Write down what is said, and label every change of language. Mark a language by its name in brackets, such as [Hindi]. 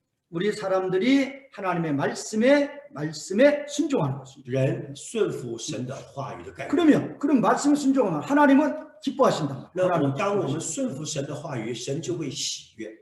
[Korean] 우리 사람들이 하나님의 말씀에 순종하는 것입니다. [Chinese] 人顺服神的话语的概念。 [Korean] 그럼 말씀에 순종하면 하나님은 기뻐하신다. [Chinese] 那 [Korean] 하나님 [Chinese] 当我们顺服神的话语，神就会喜悦。